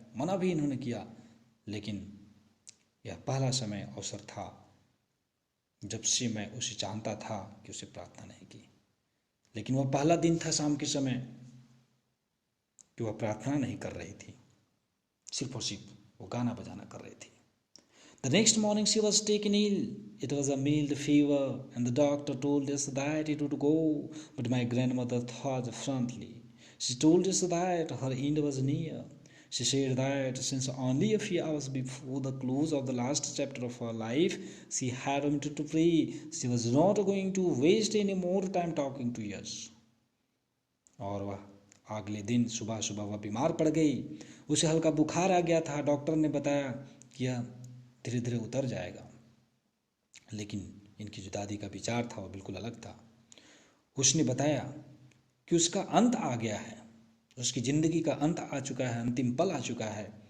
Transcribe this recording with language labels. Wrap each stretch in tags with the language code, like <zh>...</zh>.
<hi>मना भी इन्होंने किया, लेकिन यह पहला समय अवसर था जब से मैं उसे जानता था कि उसे प्रार्थना नहीं की। लेकिन वह पहला दिन था शाम के समय कि वह प्रार्थना नहीं कर रही थी, सिर्फ और सिर्फ वो गाना बजाना कर रही थी।</hi> <en>The next morning she was taken ill. It was a mild fever, and the doctor told us that it would go, but my grandmother thought differently. She told us that her end was near. She said that since only a few hours before the close of the last chapter of her life, she had wanted to pray. She was not going to waste any more time talking to us.</en> <hi>और वह अगले दिन सुबह सुबह वह बीमार पड़ गई। उसे हल्का बुखार आ गया था। डॉक्टर ने बताया कि यह धीरे धीरे उतर जाएगा, लेकिन इनकी जो दादी का विचार था वो बिल्कुल अलग था। उसने बताया कि उसका अंत आ गया है, उसकी ज़िंदगी का अंत आ चुका है, अंतिम पल आ चुका है।</hi>